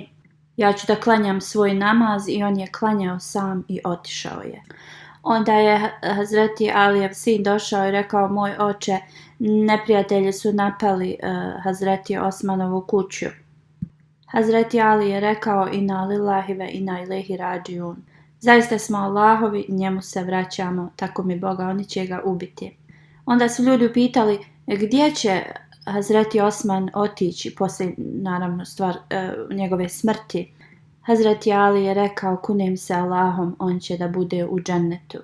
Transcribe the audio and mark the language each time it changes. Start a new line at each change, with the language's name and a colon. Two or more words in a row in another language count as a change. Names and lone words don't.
Bosnian: Ja ću da klanjam svoj namaz. I on je klanjao sam i otišao je. Onda je Hazreti Alijev sin došao i rekao: moj oče, neprijatelji su napali Hazreti Osmanovu kuću. Hazreti Ali je rekao:
Arabic: إنا لله وإنا إليه راجعون.
Bosnian: Zaista smo Allahovi, njemu se vraćamo, tako mi Boga, oni će ga ubiti. Onda su ljudi upitali gdje će Hazreti Osman otići poslije, naravno, njegove smrti. Hazreti Ali je rekao: kunem se Allahom, on će da bude u džennetu.